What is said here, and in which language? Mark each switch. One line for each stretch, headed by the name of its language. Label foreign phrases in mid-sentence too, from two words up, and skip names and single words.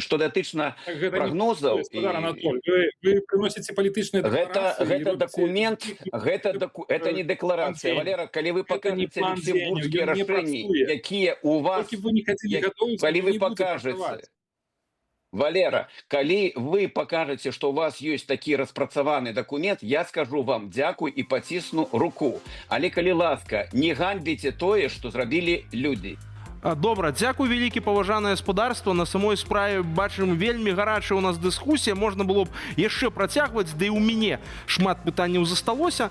Belarusian: Што датычна прагнозаў...
Russian: Вы приносите
Belarusian: палітычныя дэкларацыі. Гэта дакумент, гэта не дэкларацыя. Валера, калі вы пакажаце люксембургскія рашэнні, якія у вас... Калі вы пакажаце... Валера, калі вы
Russian: покажете, что у вас есть
Belarusian: такі распрацаваны документ, я скажу вам дзякуй і пацісну руку. Але калі ласка, не ганьбіце тое, што зрабілі людзі. Добра, дзякуй вялікі, паважанае гаспадарства. На самой справе бачым вельмі гарачая у нас дыскусія, можна было б яшчэ працягваць, да і ў мяне шмат пытанняў засталося.